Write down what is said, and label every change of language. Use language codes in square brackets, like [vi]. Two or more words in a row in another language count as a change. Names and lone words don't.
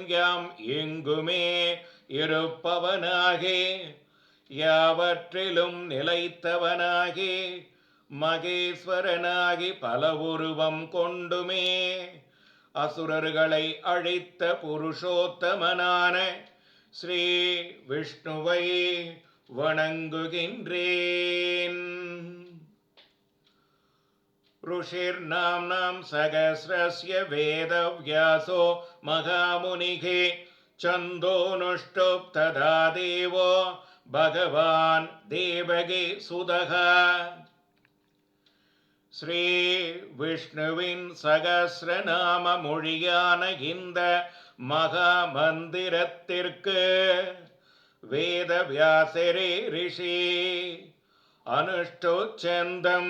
[ta] யாம் எங்குமே இருப்பவனாகி யாவற்றிலும் நிலைத்தவனாகி மகேஸ்வரனாகி பல உருவம் கொண்டுமே அசுரர்களை அழித்த புருஷோத்தமனான ஸ்ரீ விஷ்ணுவை வணங்குகின்றேன். [sa] ऋषिर्नाम्नां सहस्रस्य वेदव्यासो महामुनिः छन्दोनुष्टुप्तधा देवो भगवान् देवगी सुतः. [ta] ஸ்ரீ விஷ்ணுவின் சகஸ்ரநாம மொழியான இந்த மகா மந்திரத்திற்கு வேதவியாசரே ரிஷி அனுஷ்டுச்சந்தம்.